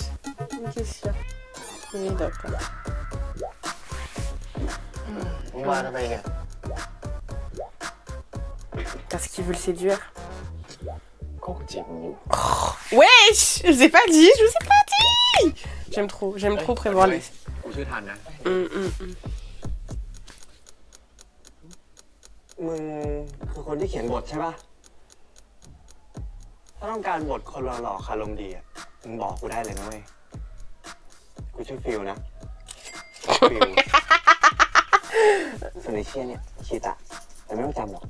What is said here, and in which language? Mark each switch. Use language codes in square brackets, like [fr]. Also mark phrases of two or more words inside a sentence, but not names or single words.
[fr] Mais qu'est-ce qu'il y a? Oui, d'accord. [th] มึงมาทำไมเนี่ย [fr] Parce qu'il veut le séduire. [th] ก็กูจีบมึงอยู่ [fr] Wesh! Je vous ai pas dit, je vous ai pas dit! J'aime trop prévoir les. [th] กูช่วยทันนะ มึงคือคนที่เขียนบทใช่ปะถ้าต้องการบทคนหล่อๆคารมดีอะมึงบอกกูได้เลยนะเว้ย กูชื่อฟิลนะ ฟิลส่วนไอ้เชี่ยเนี่ยชีตะแต่ไม่ต้องจำหรอก